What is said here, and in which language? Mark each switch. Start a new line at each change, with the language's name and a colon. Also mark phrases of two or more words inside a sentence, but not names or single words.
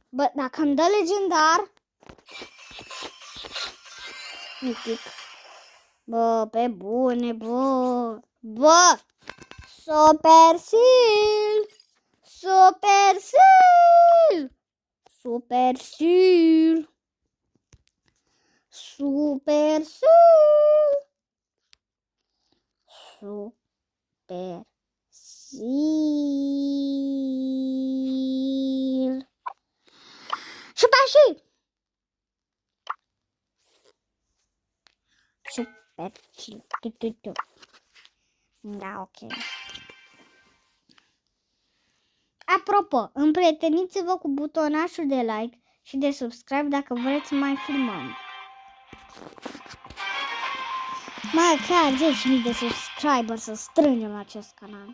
Romanian: Bă, dacă îmi dă legendar. Mitic. Bă, pe bune, bă. Supercell! Super Sul. Super Sul. Super Sul. Super Sul. Super Sul. Da, ok. Apropo, împrieteniți-vă cu butonașul de like și de subscribe dacă vreți să mai filmăm. Măcar 10.000 de subscriberi să strângem la acest canal.